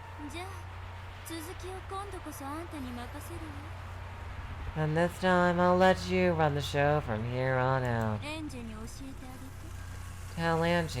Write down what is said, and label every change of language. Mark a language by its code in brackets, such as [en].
[ja] じゃあ続きを今度こそあんたに任せる [en] And this time I'll let you run the show from here on out. [ja] わエンジェに教えてあげて